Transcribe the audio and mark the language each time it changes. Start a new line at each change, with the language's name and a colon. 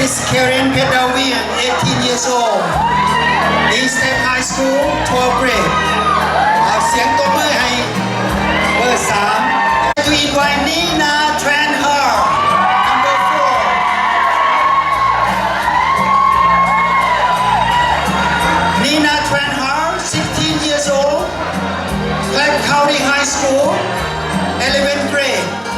English: Karen Pedawian, 18 years old, Eastern High School, 12th grade.
Thai: เอาเสียงตบมือให้เบอร์ 3
English: To invite Nina Tranher, number 4. Nina Tranher, 16 years old, Clark County High School, 11th grade.